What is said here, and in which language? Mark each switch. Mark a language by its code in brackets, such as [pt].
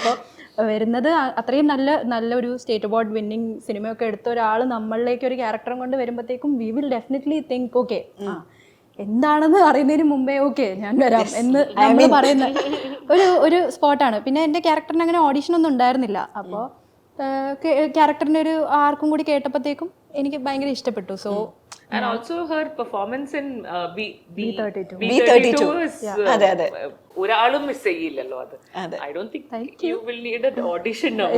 [ml] അപ്പോൾ വരുന്നത് അത്രയും നല്ലൊരു സ്റ്റേറ്റ് അവാർഡ് വിന്നിങ് സിനിമയൊക്കെ എടുത്ത ഒരാൾ നമ്മളിലേക്ക് ഒരു ക്യാരക്ടറും കൊണ്ട് വരുമ്പോഴത്തേക്കും [en] we will definitely think [ml] okay എന്താണെന്ന് അറിയുന്നതിന് മുമ്പേ ഓക്കെ ഞാൻ വരാം എന്ന് നമ്മൾ പറയുന്ന ഒരു സ്പോട്ടാണ്. പിന്നെ എൻ്റെ ക്യാരക്ടറിന് അങ്ങനെ ഓഡീഷൻ ഒന്നും ഉണ്ടായിരുന്നില്ല. അപ്പോൾ ക്യാരക്ടറിൻ്റെ ഒരു ആർക്കും കൂടി കേട്ടപ്പോഴത്തേക്കും എനിക്ക് ഭയങ്കര ഇഷ്ടപ്പെട്ടു. [en] so and also her performance in B32 is [ml] ഒരാളും മിസ് ചെയ്യില്ലല്ലോ അത്. [en] I don't think you will need an audition now.